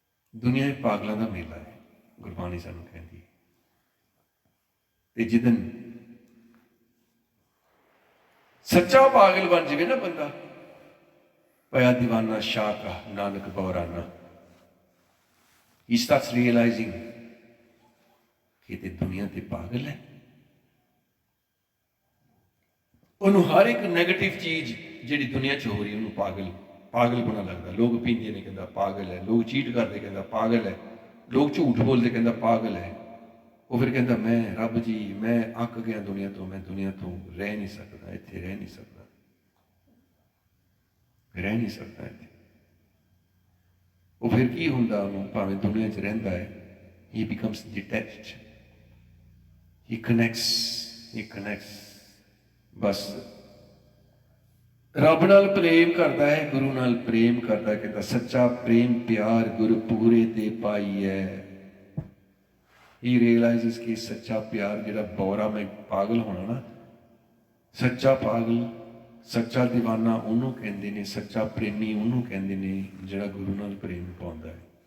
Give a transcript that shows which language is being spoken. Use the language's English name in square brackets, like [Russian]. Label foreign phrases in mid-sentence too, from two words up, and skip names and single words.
[Punjabi] ਦੁਨੀਆ ਇਹ ਪਾਗਲਾਂ ਦਾ ਮੇਲਾ ਹੈ, ਗੁਰਬਾਣੀ ਸਾਨੂੰ ਕਹਿੰਦੀ ਹੈ। ਤੇ ਜਿੱਦਨ ਸੱਚਾ ਪਾਗਲ ਬਣ ਜਾਵੇ ਨਾ ਬੰਦਾ, ਪਿਆ ਦੀਵਾਨਾ ਸ਼ਾਹ ਕਾ ਨਾਨਕ ਬੌਰਾਨਾ, [English] he starts realizing [Punjabi] ਕਿ ਤੇ ਦੁਨੀਆ ਤੇ ਪਾਗਲ ਹੈ। ਉਹਨੂੰ ਹਰ ਇੱਕ ਨੈਗੇਟਿਵ ਚੀਜ਼ ਜਿਹੜੀ ਦੁਨੀਆ 'ਚ ਹੋ ਰਹੀ ਉਹਨੂੰ ਪਾਗਲ ਬਣਾ ਲੱਗਦਾ। ਲੋਕ ਪੀਂਦੇ ਨੇ ਕਹਿੰਦਾ ਪਾਗਲ ਹੈ, ਲੋਕ ਚੀਟ ਕਰਦੇ ਕਹਿੰਦਾ ਪਾਗਲ ਹੈ, ਲੋਕ ਝੂਠ ਬੋਲਦੇ ਕਹਿੰਦਾ ਪਾਗਲ ਹੈ। ਉਹ ਫਿਰ ਕਹਿੰਦਾ ਮੈਂ ਰੱਬ ਜੀ ਮੈਂ ਅੱਕ ਗਿਆ ਦੁਨੀਆ ਤੋਂ, ਮੈਂ ਦੁਨੀਆ ਤੋਂ ਰਹਿ ਨਹੀਂ ਸਕਦਾ, ਇੱਥੇ ਰਹਿ ਨਹੀਂ ਸਕਦਾ ਇੱਥੇ। ਉਹ ਫਿਰ ਕੀ ਹੁੰਦਾ ਉਹਨੂੰ, ਭਾਵੇਂ ਦੁਨੀਆ 'ਚ ਰਹਿੰਦਾ ਹੈ, [English] he becomes detached, he connects [Punjabi] ਬਸ ਰੱਬ ਨਾਲ ਪ੍ਰੇਮ ਕਰਦਾ ਹੈ, ਗੁਰੂ ਨਾਲ ਪ੍ਰੇਮ ਕਰਦਾ। ਕਹਿੰਦਾ ਸੱਚਾ ਪ੍ਰੇਮ ਪਿਆਰ ਗੁਰ ਪੂਰੇ ਤੇ ਪਾਈ ਹੈ। [English] He realizes [Punjabi] ਕਿ ਸੱਚਾ ਪਿਆਰ ਜਿਹੜਾ ਬੌਰਾ ਮੈਂ ਪਾਗਲ ਹੋਣਾ ਨਾ, ਸੱਚਾ ਪਾਗਲ ਸੱਚਾ ਦੀਵਾਨਾ ਉਹਨੂੰ ਕਹਿੰਦੇ ਨੇ, ਸੱਚਾ ਪ੍ਰੇਮੀ ਉਹਨੂੰ ਕਹਿੰਦੇ ਨੇ ਜਿਹੜਾ ਗੁਰੂ ਨਾਲ ਪ੍ਰੇਮ ਪਾਉਂਦਾ ਹੈ।